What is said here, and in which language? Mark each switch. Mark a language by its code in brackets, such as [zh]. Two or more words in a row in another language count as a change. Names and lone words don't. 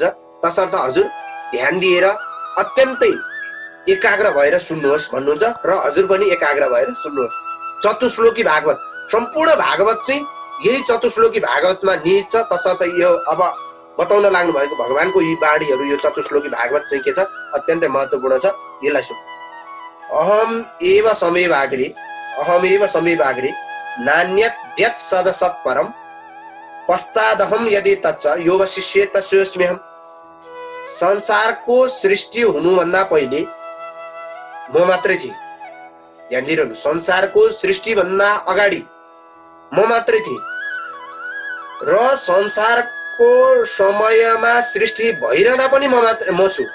[ne] तसर्थ हजुर ध्यान दिएर अत्यन्तै एकाग्र भएर सुन्नुहोस् भन्नुहुन्छ र हजुर पनि एकाग्र भएर सुन्नुहोस्। चतुश्लोकी भागवत, सम्पूर्ण भागवत चाहिँ यही चतुश्लोकी भागवतमा निहित छ। तसर्थ यो अब बताउन लाग्नु भएको भगवानको यी बाणीहरू, यो चतुश्लोकी भागवत चाहिँ के छ, अत्यन्तै महत्त्वपूर्ण छ। यसलाई सुन। [sa] अहम एव समेवाग्रे नान्यद्यत् सदसत् परम पश्चादहम यदि तच्च यो वशिष्ये तस्योस्म्यहम्। [ne] संसारको सृष्टि हुनुभन्दा पहिले म मात्रै थिएँ। ध्यान दिइरहनु, संसारको सृष्टि भन्दा अगाडि म मात्रै थिएँ र संसारको समयमा सृष्टि भइरहँदा पनि म छु।